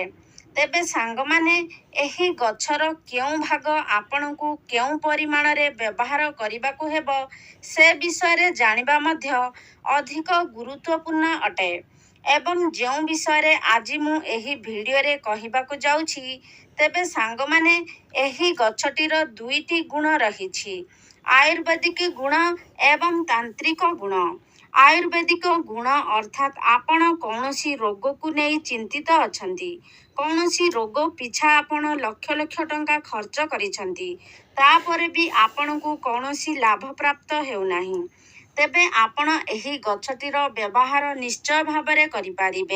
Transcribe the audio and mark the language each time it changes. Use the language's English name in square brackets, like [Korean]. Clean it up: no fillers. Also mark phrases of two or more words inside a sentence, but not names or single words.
[Odia] ତେବେ ସାଙ୍ଗ ମାନେ ଏହି ଗଛର କେଉଁ ଭାଗ ଆପଣଙ୍କୁ କେଉଁ ପରିମାଣ ରେ ବ୍ୟବହାର କରିବାକୁ ହେବ ସେ ବିଷୟ ରେ ଜାଣିବା ମଧ୍ୟ ଅଧିକ ଗୁରୁତ୍ୱପୂର୍ଣ୍ଣ ଅଟେ ଏବଂ ଯେଉଁ ବିଷୟ ରେ ଆଜି ମୁଁ ଏହି ଭିଡିଓ ରେ କହିବାକୁ ଯାଉଛି ତେବେ ସାଙ୍ଗ ମାନେ ଏହି ଗଛଟିର ଦୁଇଟି ଗୁଣ ରହିଛି ଆୟୁର୍ବେଦିକ ଗୁଣ ଏବଂ ତାନ୍ତ୍ରିକ ଗୁଣ। ଆୟୁର୍ବେଦିକ ଗୁଣ ଅର୍ଥାତ୍ ଆପଣ କୌଣସି ରୋଗକୁ ନେଇ ଚିନ୍ତିତ ଅଛନ୍ତି, କୌଣସି ରୋଗ ପିଛା ଆପଣ ଲକ୍ଷ ଲକ୍ଷ ଟଙ୍କା ଖର୍ଚ୍ଚ କରିଛନ୍ତି, ତାପରେ ବି ଆପଣଙ୍କୁ କୌଣସି ଲାଭ ପ୍ରାପ୍ତ ହେଉନାହିଁ, ତେବେ ଆପଣ ଏହି ଗଛଟିର ବ୍ୟବହାର ନିଶ୍ଚୟ ଭାବରେ କରିପାରିବେ।